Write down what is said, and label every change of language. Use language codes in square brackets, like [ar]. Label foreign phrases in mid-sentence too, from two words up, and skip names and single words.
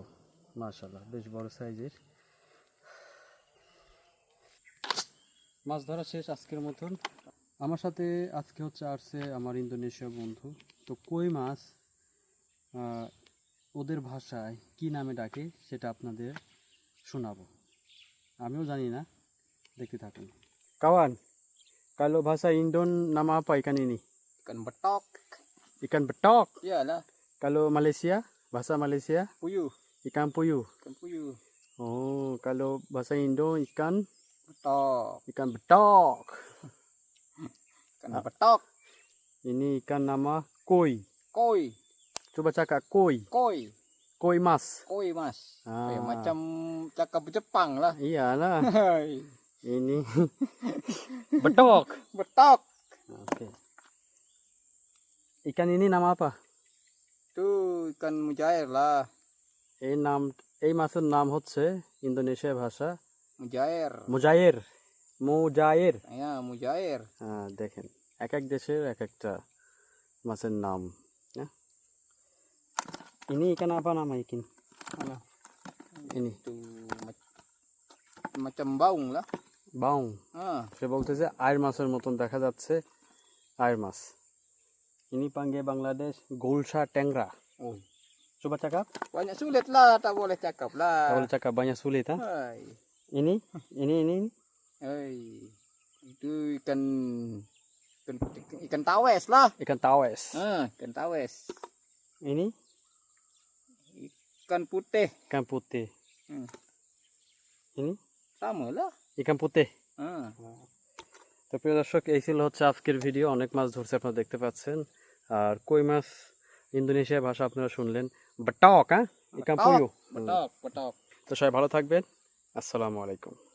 [bn] মাশাআল্লাহ বেশ বড় সাইজের মাছ ধরা শেষ আজকের মতন। আমার সাথে আজকে হচ্ছে আসছে আমার ইন্দোনেশীয় বন্ধু। তো কই মাছ ওদের ভাষায় কি নামে ডাকে সেটা আপনাদের শোনাবো, আমিও জানি না, দেখতে থাকুন। [ms] Kawan, kalau bahasa Indon nama apa ikan ini? [id] Ikan betok. [ms] Ikan betok. Iyalah, Kalau Malaysia, bahasa Malaysia, puyuh. ikan puyuh. Ikan puyuh. Oh, kalau bahasa Indo ikan Betok. ikan betok. Ikan betok. Ini ikan nama koi. Koi. Coba cakap koi. Koi. Koi mas. Koi mas. Ah. Macam cakap Jepang lah. Iyalah. Hai. Ini betok. Betok. Oke. Ikan ini nama apa? Itu ikan mujair lah. [bn] এই মাছের নাম হচ্ছে ইন্দোনেশিয়া ভাষা [id] Mujair. [bn] মুজায়ের। মুজায়ের। [id] Ya, mujair. [bn] হ্যাঁ দেখেন এক এক দেশের এক একটা মাছের নাম। [ms] হ্যাঁ ini ikan apa nama ikan? Mana? Ini Itu macam baung lah. [bn] বাউ। [ms] Ah. [bn] সে বলতেছে আয়ের মাছের মতন দেখা যাচ্ছে আয়ের মাছ। [ms] ini panggil Bangladesh gulsha tengra. Oh. Coba cakap. Banyak sulit lah, tak boleh cakap Tak lah. boleh cakap banyak sulit ha. Hai. Ini Hai. Itu ikan tawes lah. ikan tawes. Ikan tawes. Ini Ikan putih. ikan putih. Hmm. Ini Sama lah. ikan putih. Ah. [bn] তো প্রিয় দর্শক এই ছিল হচ্ছে আজকের ভিডিও। অনেক মাছ ধরছে আপনারা দেখতে পাচ্ছেন। আর কই মাছ ইন্দোনেশিয়া ভাষা আপনারা শুনলেন বাটক। হ্যাঁ [ms] ikan puyuh. [id] Betok, betok. [bn] তো সবাই ভালো থাকবেন। [ar] السلام عليكم.